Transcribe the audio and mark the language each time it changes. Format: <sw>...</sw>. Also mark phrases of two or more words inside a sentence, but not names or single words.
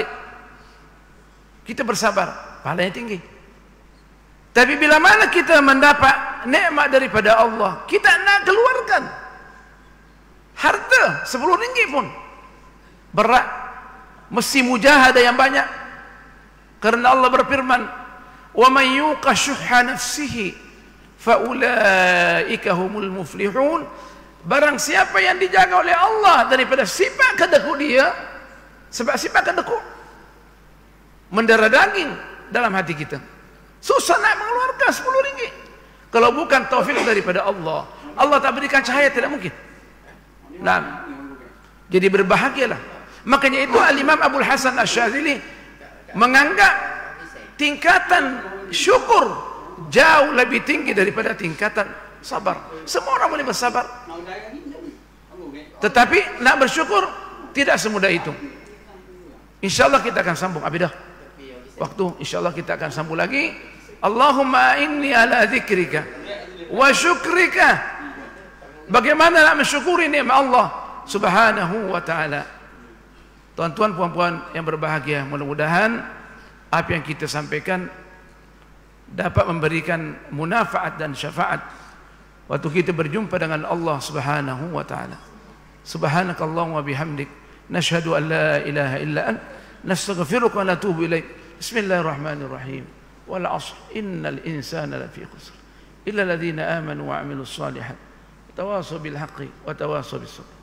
<ms>Kita bersabar, pahalanya tinggi. Tapi bila mana kita mendapat nikmat daripada Allah, kita nak keluarkan harta 10 ringgit pun berat, mesti mujahadah yang banyak. Karena Allah berfirman,</ms> <ar>"ومن يوق شح نفسه فأولئك هم المفلحون."</ar> <ms>Barang siapa yang dijaga oleh Allah daripada sifat kedekut dia, sebab sifat kedekut mendarah daging dalam hati kita, susah nak mengeluarkan 10 ringgit. Kalau bukan taufik daripada Allah, Allah tak berikan cahaya, tidak mungkin. Nah, jadi berbahagialah. Makanya itu Al-Imam Abul Hasan Asy-Syadzili menganggap tingkatan syukur jauh lebih tinggi daripada tingkatan sabar. Semua orang boleh bersabar, tetapi nak bersyukur tidak semudah itu. InsyaAllah kita akan sambung abidah waktu, insyaAllah kita akan sambung lagi.</ms> <ar>اللهم إني على ذكرك وشكرك.</ar> <ms>Bagaimana nak mensyukuri nikmat Allah</ms> <ar>سبحانه وتعالى.</ar> <ms>Tuan-tuan, puan-puan yang berbahagia, mudah-mudahan apa yang kita sampaikan dapat memberikan munafaat dan syafaat waktu kita berjumpa dengan Allah</ms> <ar>سبحانه وتعالى. سبحانك اللهم بحمدك نشهد أن لا إله إلا أنت نستغفرك ونتوب إليك. بسم الله الرحمن الرحيم والعصر إن الإنسان لفي خسر إلا الذين آمنوا وعملوا الصالحات تواصوا بالحق وتواصوا بالصبر.</ar>